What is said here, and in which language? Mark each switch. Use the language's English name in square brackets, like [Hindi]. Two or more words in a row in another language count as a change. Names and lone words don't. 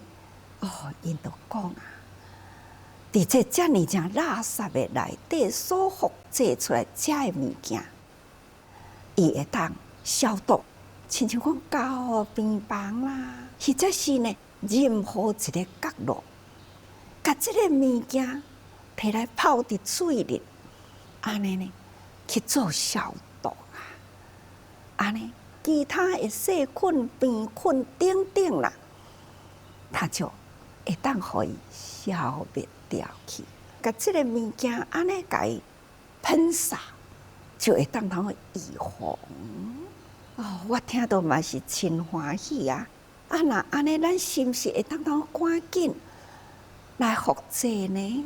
[Min Nan Chinese] 因就讲啊，伫这遮尔正垃圾的内底所复制出来遮的物件，伊会当消毒，亲像讲交病房啦，或者是呢任何一个角落，甲这个物件摕来泡伫水里，安尼呢去做消毒啊，安尼其他的细菌、病菌等等啦，它就会当互伊消灭掉去。甲即个物件安尼甲伊喷洒，就会当通预防。哦，我听到嘛是真欢喜啊！啊，那安尼咱是毋是会当通赶紧来复制呢？